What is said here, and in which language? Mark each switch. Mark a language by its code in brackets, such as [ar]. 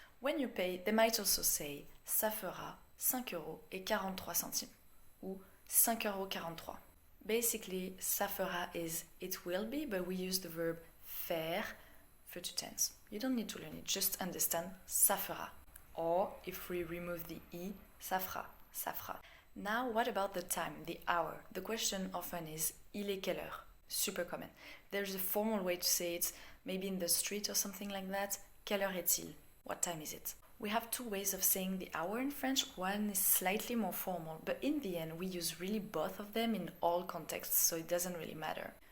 [en] When you pay, they might also say [fr] ça fera 5,43 € ou 5,43 €. [en] Basically, [fr] ça fera [en] is it will be, but we use the verb faire, future tense. You don't need to learn it, just understand [fr] ça fera. [en] Or, if we remove the i, [fr] ça fera, ça fera. [en] Now, what about the time, the hour? The question often is [fr] il est quelle heure? [en] Super common. There's a formal way to say it, maybe in the street or something like that. [fr] Quelle heure est-il? [en] What time is it? We have two ways of saying the hour in French. One is slightly more formal, but in the end we use really both of them in all contexts, so it doesn't really matter.